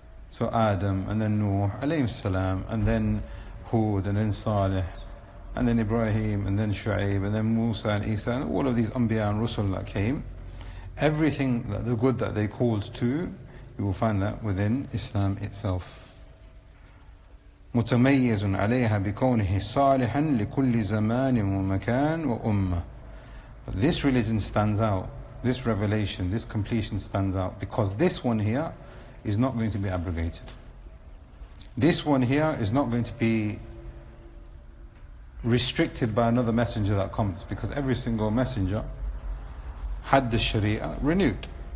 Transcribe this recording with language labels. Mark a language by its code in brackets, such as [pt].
[en] So Adam, and then Nuh, alayhi salam, and then Hud, and then Saleh, and then Ibrahim, and then Shu'aib, and then Musa and Isa, and all of these Anbiya and Rusul that came, everything, that the good that they called to, you will find that within Islam itself. [ar] متميز عليها بكونه صالحا لكل زمان ومكان وأمة. [en] This religion stands out. This revelation, this completion stands out because this one here is not going to be abrogated. This one here is not going to be restricted by another messenger that comes because every single messenger had the Sharia renewed.